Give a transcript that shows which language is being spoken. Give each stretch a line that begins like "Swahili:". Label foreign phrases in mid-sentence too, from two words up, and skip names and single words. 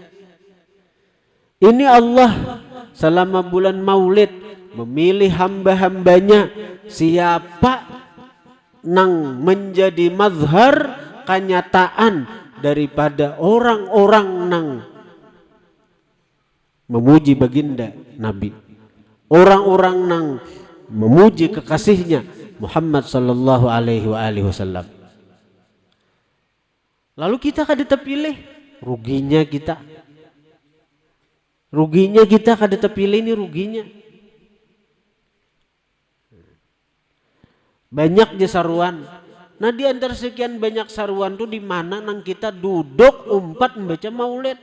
Banjar: Ini Allah selama bulan Maulid memilih hamba-hambanya siapa nang menjadi mazhar kenyataan daripada orang-orang nang memuji baginda Nabi, orang-orang nang memuji kekasihnya Muhammad
Arabic: صلى الله عليه وسلم.
Banjar: Lalu kita kada terpilih, ruginya kita kada terpilih, ini ruginya. Banyak je saruan. Nah di antara sekian banyak saruan tuh di mana nang kita duduk umpat membaca maulid.